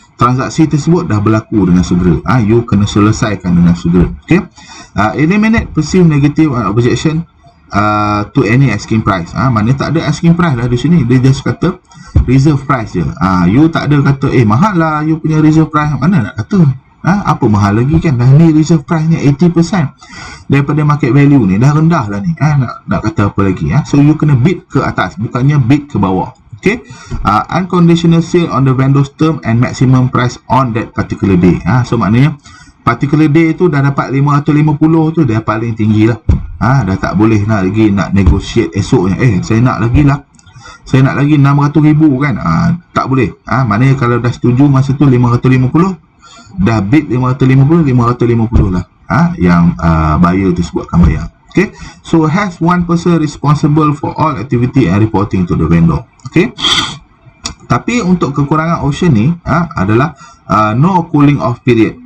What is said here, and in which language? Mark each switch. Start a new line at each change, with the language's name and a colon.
Malay: transaksi tersebut dah berlaku dengan segera. You kena selesaikan dengan segera. Okay?
English: Eliminate perceived negative objection to any asking price.
Malay: Mana tak ada asking price lah di sini. Dia just kata reserve price je. You tak ada kata mahal lah you punya reserve price. Mana nak kata apa mahal lagi kan? Dah ni reserve price ni 80% daripada market value ni, dah rendah lah ni. Nak kata apa lagi? So you kena bid ke atas, bukannya bid ke bawah.
English: Okay, unconditional sale on the vendor's term and maximum price on that particular day.
Malay: So maknanya
English: particular day
Malay: tu dah dapat 550 tu dah paling tinggi lah. Dah tak boleh nak lagi nak negotiate esoknya. Saya nak lagi lah, saya nak lagi 600,000 kan. Tak boleh. Maknanya kalau dah setuju masa tu 550, dah bid 550 lah. Yang buyer tersebut akan bayar.
English: Okay, so has one person responsible for all activity and reporting to the vendor.
Malay: Okay, tapi untuk kekurangan option ni adalah
English: no cooling off period.